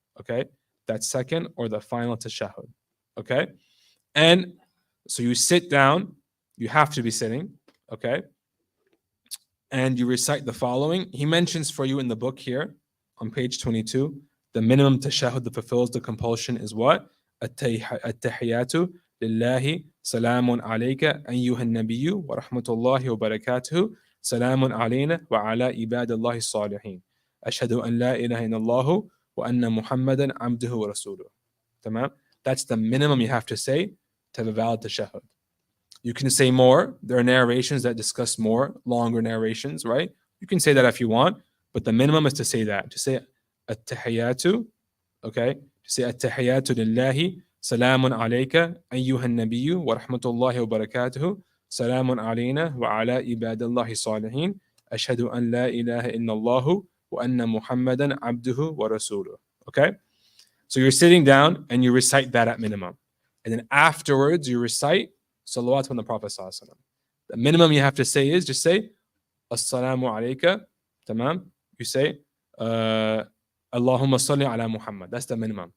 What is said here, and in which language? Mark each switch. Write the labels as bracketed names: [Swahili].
[English] Okay, that second or the final tashahhud. Okay, and so you sit down, you have to be sitting, okay, and you recite the following. He mentions for you in the book here on page 22, the minimum tashahhud that fulfills the compulsion is what? [Arabic] التحيات لله سلام عليك أيها النبي ورحمة الله وبركاته سلام علينا وعلى عباد الله الصالحين أشهد أن لا إله إلا الله وأن محمدا عبده ورسوله. تمام? [English] That's the minimum you have to say to have a valid tashahhud. You can say more. There are narrations that discuss more, longer narrations, right? You can say that if you want, but the minimum is to say that. To say التحيات, okay? To say [Arabic] التحيات لله سلام عليك أيها النبي ورحمة الله وبركاته سلام علينا وعلى عباد الله الصالحين أشهد أن لا إله إلا الله وأن محمدا عبده ورسوله. [English] Okay? So you're sitting down and you recite that at minimum. And then afterwards you recite salawat on the Prophet ﷺ. The minimum you have to say is just say Assalamu alayka. Tamam? You say Allahumma salli ala Muhammad. That's the minimum.